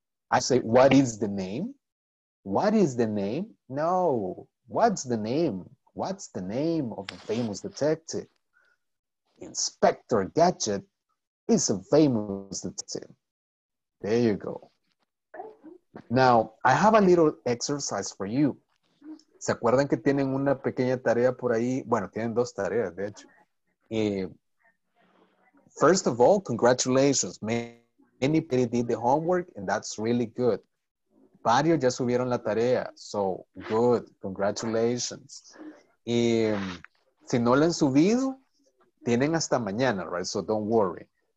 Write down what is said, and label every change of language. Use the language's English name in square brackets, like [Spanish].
[English] I say, what is the name? What is the name? No. What's the name? What's the name of a famous detective? Inspector Gadget is a famous detective. There you go. Now, I have a little exercise for you. [Spanish] ¿Se acuerdan que tienen una pequeña tarea por ahí? Bueno, tienen dos tareas, de hecho. [English] First of all, congratulations. Many people did the homework, and that's really good. [Spanish] Varios ya subieron la tarea, [English] so good, congratulations. [Spanish] Si no la han subido, tienen hasta mañana, [English] right? So don't worry.